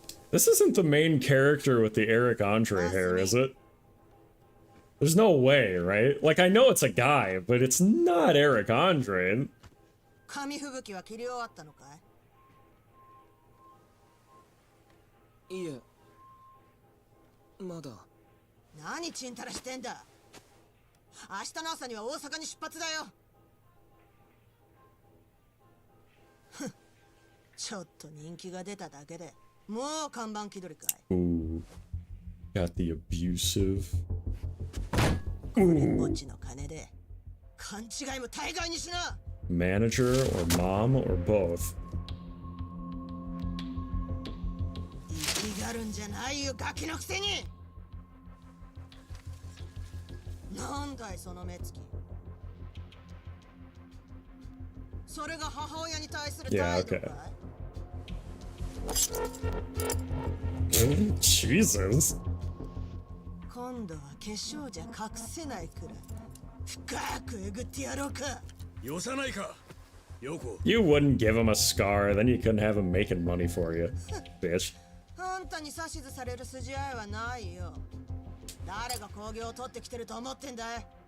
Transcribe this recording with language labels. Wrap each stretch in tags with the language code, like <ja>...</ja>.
<en>This isn't the main character with the Eric Andre hair, is it? There's no way, right? Like, I know it's a guy, but it's not Eric Andre.</en> <ja>紙吹雪は切り終わったのかい？いえ、まだ。何ちんたらしてんだ。明日の朝には大阪に出発だよ。ちょっと人気が出ただけでもう看板気取りかい。</ja> <en>Ooh, got the abusive.</en> <ja>これっぽっちの金で勘違いも大概にしな。</ja> <en>Manager or mom or both.</en> <ja>生きがるんじゃないよガキのくせに。なんだいその目つき。それが母親に対する</ja> <en>Yeah,</en> <ja>態度</ja> <en>okay.</en> <ja>かい？</ja> <en>Jesus.</en> <ja>今度は化粧じゃ隠せないくらい深くえぐってやろうか。よさないか、ヨコ。</ja> <en>You wouldn't give him a scar, then you couldn't have him making money for you, bitch.</en> <ja>あんたに指図される筋合いはないよ。誰が工業を取ってきてると思ってんだい？</ja>